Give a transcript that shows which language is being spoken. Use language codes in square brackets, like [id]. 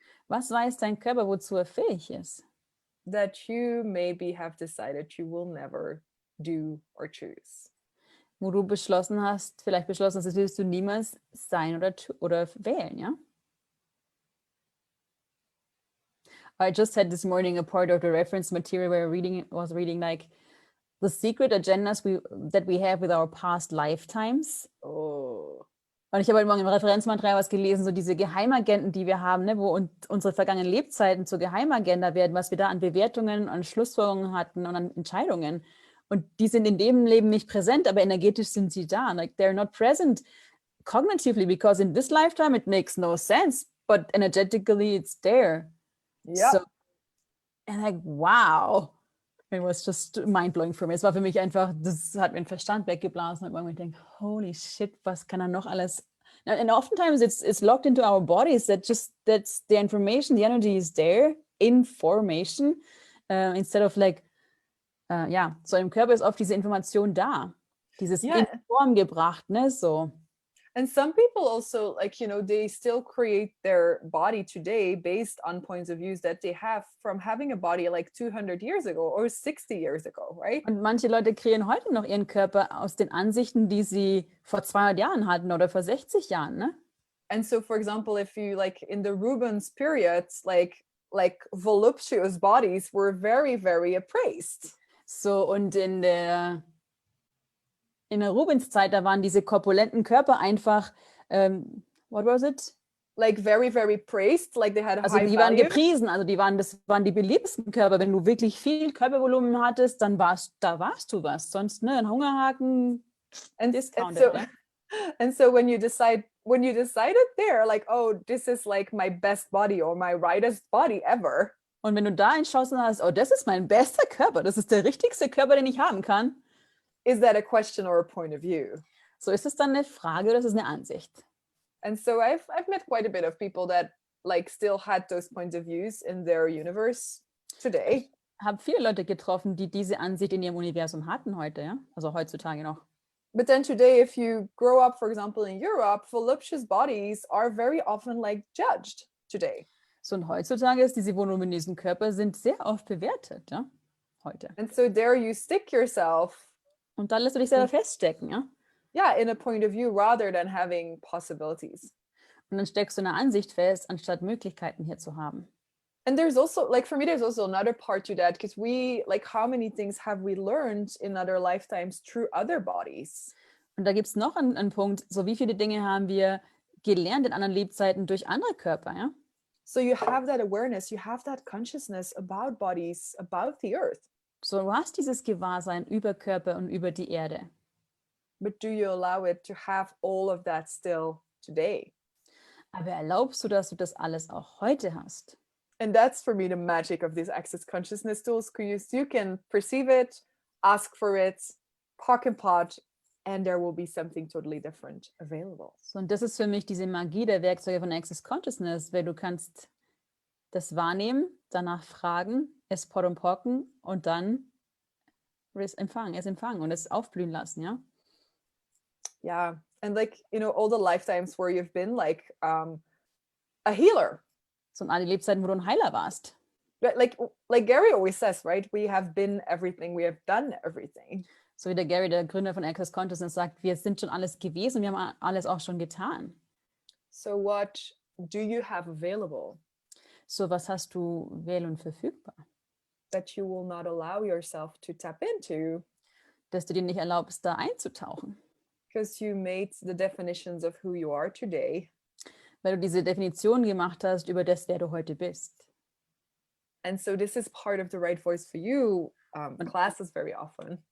[de] Was weiß dein Körper, wozu er fähig ist? [en] That you maybe have decided you will never do or choose. [de] Wo du vielleicht beschlossen hast, das willst du niemals sein oder wählen, ja? [en] I just had this morning a part of the reference material where I was reading like the secret agendas that we have with our past lifetimes. Oh. [de] Und ich habe heute Morgen im Referenzmaterial was gelesen, so diese Geheimagenten, die wir haben, ne, wo unsere vergangenen Lebzeiten zur Geheimagenda werden, was wir da an Bewertungen, an Schlussfolgerungen hatten und an Entscheidungen. Und die sind in dem Leben nicht präsent, aber energetisch sind sie da. [en] Like they're not present cognitively because in this lifetime it makes no sense, but energetically it's there. Yep. So, and like, wow. It was just mind-blowing for me. [de] Es war für mich einfach, das hat mir den Verstand weggeblasen. Und ich denke, [en] holy shit, [de] was kann er noch alles? [en] And oftentimes it's locked into our bodies. That's the information, the energy is there in formation, instead of like, [de] so im Körper ist oft diese Information da, dieses in Form gebracht, ne, so. [en] And some people also, like, you know, they still create their body today based on points of views that they have from having a body like 200 years ago or 60 years ago, right? [de] Und manche Leute kreieren heute noch ihren Körper aus den Ansichten, die sie vor 200 Jahren hatten oder vor 60 Jahren, ne? [en] And so, for example, if you like in the Rubens periods, like voluptuous bodies were very, very appraised. [de] So, und in der Rubens-Zeit, da waren diese korpulenten Körper einfach, [en] what was it? Like very, very praised, like they had a [de] also [en] high [de] die [en] value. [de] waren gepriesen, also das waren die beliebtesten Körper. Wenn du wirklich viel Körpervolumen hattest, dann warst du was. Sonst, ne, ein Hungerhaken, discounted. [en] And so when you decided there, like, oh, this is like my best body or my rightest body ever. [de] Und wenn du da entschlossen hast, oh, das ist mein bester Körper, das ist der richtigste Körper, den ich haben kann. [en] Is that a question or a point of view? [de] So, ist es dann eine Frage oder ist es eine Ansicht? [en] And so I've met quite a bit of people that like still had those points of views in their universe today. [de] Ich habe viele Leute getroffen, die diese Ansicht in ihrem Universum hatten heute, ja? Also heutzutage noch. [en] But then today, if you grow up, for example, in Europe, voluptuous bodies are very often like judged today. [de] So, und heutzutage ist diese voluminösen Körper sind sehr oft bewertet, ja? Heute. [en] And so there you stick yourself. [de] Und dann lässt du dich selber feststecken, ja? [en] Yeah, in a point of view rather than having possibilities. [de] Und dann steckst du in einer Ansicht fest, anstatt Möglichkeiten hier zu haben. [en] And there's also, like, for me, there's also another part to that, because we, like, how many things have we learned in other lifetimes through other bodies? [de] Und da gibt es noch einen Punkt, so wie viele Dinge haben wir gelernt in anderen Lebzeiten durch andere Körper, ja? [en] So you have that awareness, you have that consciousness about bodies, about the earth. [de] So, du hast dieses Gewahrsein über Körper und über die Erde. [en] But do you allow it to have all of that still today? [de] Aber erlaubst du, dass du das alles auch heute hast? [en] And that's for me the magic of these access consciousness tools, because you can perceive it, ask for it, pock and pot, and there will be something totally different available. [de] So, und das ist für mich diese Magie der Werkzeuge von Access Consciousness, weil du kannst das wahrnehmen, danach fragen, es pocken und dann es empfangen und es aufblühen lassen, ja? [en] Yeah, and like, you know, all the lifetimes where you've been like a healer. [de] So, und alle Lebzeiten, wo du ein Heiler warst. [en] Like Gary always says, right? We have been everything, we have done everything. [de] So wie der Gary, der Gründer von Access Consciousness, sagt, wir sind schon alles gewesen, wir haben alles auch schon getan. [en] So what do you have available? [de] So, was hast du wähl- und verfügbar? [en] That you will not allow yourself to tap into. [de] Dass du dir nicht erlaubst, da einzutauchen. [en] Because you made the definitions of who you are today. [de] Weil du diese Definition gemacht hast über das, wer du heute bist. [en] And so this is part of the right voice for you classes very often.